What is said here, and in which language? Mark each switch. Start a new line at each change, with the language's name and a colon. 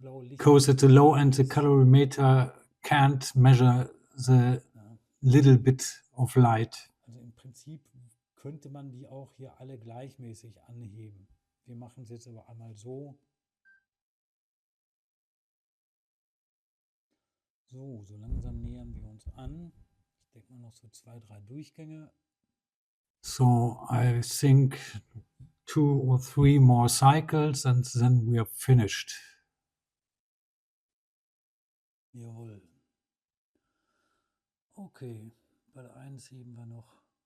English: Because at the low end, the colorimeter can't measure the little bit of light.
German: Also im Prinzip könnte man die auch hier alle gleichmäßig anheben. Wir machen es jetzt aber einmal so. So langsam nähern wir uns an. Ich denke mal noch so 2, 3 Durchgänge.
English: So I think 2 or 3 more cycles and then we are finished.
German: Jawohl. Okay, bei der 1 heben wir noch.